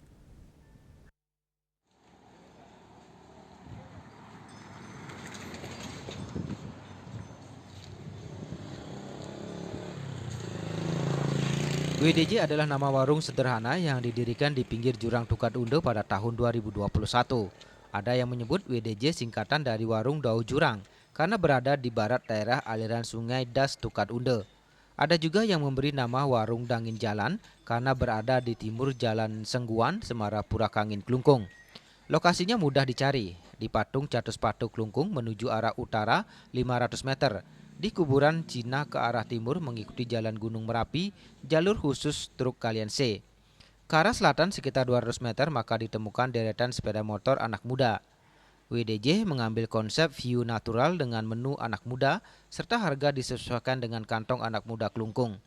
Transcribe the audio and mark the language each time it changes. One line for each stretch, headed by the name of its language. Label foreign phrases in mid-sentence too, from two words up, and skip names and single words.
Indonesian: WDJ adalah nama warung sederhana yang didirikan di pinggir jurang Tukat Undo pada tahun 2021. Ada yang menyebut WDJ singkatan dari Warung Dau Jurang karena berada di barat daerah aliran sungai Das Tukat Undo. Ada juga yang memberi nama Warung Dangin Jalan karena berada di timur Jalan Sengguan, Semarapura Kangin Klungkung. Lokasinya mudah dicari, di Patung Catus Patu Klungkung menuju arah utara 500 meter. Di kuburan Cina ke arah timur mengikuti jalan Gunung Merapi, jalur khusus truk Kalian C. Ke arah selatan sekitar 200 meter maka ditemukan deretan sepeda motor anak muda. WDJ mengambil konsep view natural dengan menu anak muda serta harga disesuaikan dengan kantong anak muda Klungkung.